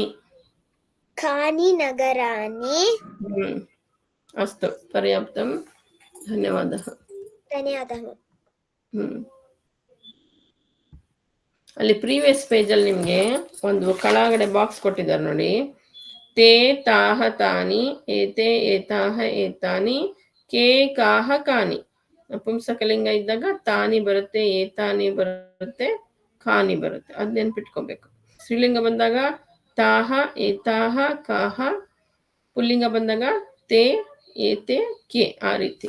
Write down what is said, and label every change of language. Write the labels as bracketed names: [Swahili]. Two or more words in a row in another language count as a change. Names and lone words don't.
[Sanskrit] ಕಾನಿ ನಗರಾಣಿ. ಅಸ್ತು, ಪರ್ಯಾಪ್ತಂ. ಧನ್ಯವಾದಃ. [Kannada] ಧನ್ಯವಾದಗಳು. ಅಲ್ಲಿ [English] previous pageಲ್ಲಿ [Kannada] ನಿಮಗೆ ಒಂದು ಕೆಳಗಡೆ ಬಾಕ್ಸ್ ಕೊಟ್ಟಿದ್ದಾರೆ ನೋಡಿ. [Sanskrit] ತೇ ತಾಹ ತಾನಿ, ಏತೆ ಏತಾಹ ಏತಾನಿ, ಕೇ ಕಾಹ ಕಾನಿ. [Kannada] ನಪುಂಸಕಲಿಂಗ ಇದ್ದಾಗ ತಾನಿ ಬರುತ್ತೆ, ಏತಾನಿ ಬರುತ್ತೆ, ಖಾನಿ ಬರುತ್ತೆ. ಅದ್ ನೆನ್ಪಿಟ್ಕೋಬೇಕು. ಸ್ತ್ರೀಲಿಂಗ ಬಂದಾಗ [Sanskrit] ತಾಹ ಏತಾಹ ಕಾಹ, [Kannada] ಪುಲ್ಲಿಂಗ ಬಂದಾಗ [Sanskrit] ತೇ ಏತೆ ಕೆ, [Kannada] ಆ ರೀತಿ.